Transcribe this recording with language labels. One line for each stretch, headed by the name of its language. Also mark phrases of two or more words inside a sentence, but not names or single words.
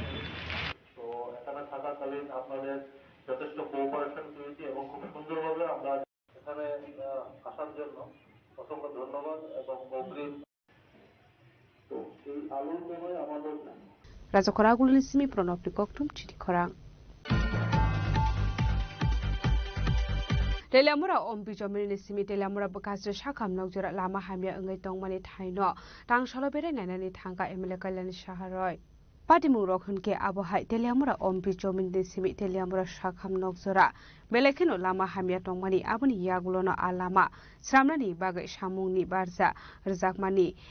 Bangla: তো এখানে থাকাকালীন আপনাদের যথেষ্ট কোঅপারেশন পেয়েছি এবং খুব সুন্দরভাবে আমরা এখানে আসার জন্য অসংখ্য ধন্যবাদ এবং অগ্রিম। তো এই আলোচনায় আমাদের
Kok Borok: রাজকরা গুলিসিমি প্রণবনি ককটুম চিরিখরাং। Telamura ombi jomini simi telamura bekasre sakam nokjora lama hamya engai tongmani thaino tangsalo bere nainani thangka emele kailani saharoi Patimu rokhunke abohai telamura ombi jomini simi telamura sakam nokjora belekeno lama hamya tongmani aboni yagulono alama sramnani bagai samungni barja rjakmani